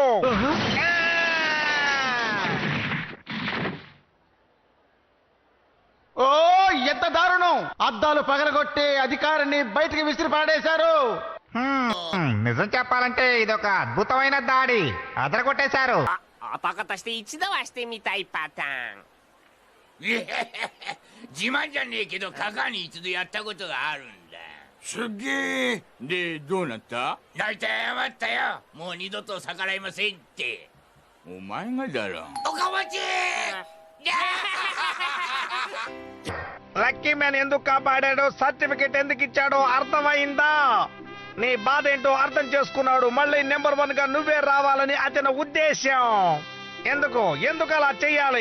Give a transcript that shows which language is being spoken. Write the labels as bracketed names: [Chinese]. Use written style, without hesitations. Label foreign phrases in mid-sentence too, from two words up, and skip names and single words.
[Telugu] ఓ, ఎంత దారుణం! అద్దాలు పగలగొట్టి అధికారిని బయటికి విసిరి పాడేశారు. నిజం చెప్పాలంటే ఇదొక అద్భుతమైన దాడి. అదరగొట్టేశారు. [Japanese] 男として一度はしてみたいパターン。自慢じゃねえけどカカに一度やったことがあるんだ。すっげえ。でどうなった？泣いて謝ったよ。もう二度と逆らいませんって。お前がだろ。おかまち [Telugu] లక్కీ మ్యాన్ ఎందుకు కాపాడాడో, సర్టిఫికెట్ ఎందుకు ఇచ్చాడో అర్థమైందా? నీ బాధ ఏంటో అర్థం చేసుకున్నాడు. మళ్ళీ నెంబర్ 1 గా నువ్వే రావాలని అతని ఉద్దేశం. ఎందుకు అలా చెయ్యాలి?